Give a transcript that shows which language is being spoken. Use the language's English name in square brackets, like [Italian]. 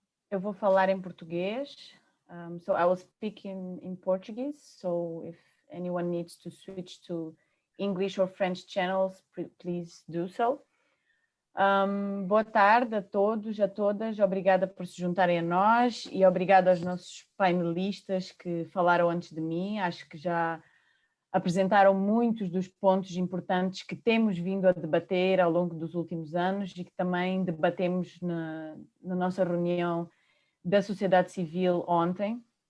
[Portuguese] Eu vou falar em português. [English] So I will speak in Portuguese. So if anyone needs to switch to English or French channels, please do so. [Portuguese] Boa tarde a todos, a todas. Obrigada por se juntarem a nós e obrigada aos nossos painelistas que falaram antes de mim. Acho que já apresentaram muitos dos pontos importantes que temos vindo a debater ao longo dos últimos anos e que também debatemos na nossa reunião da sociedade civil ontem.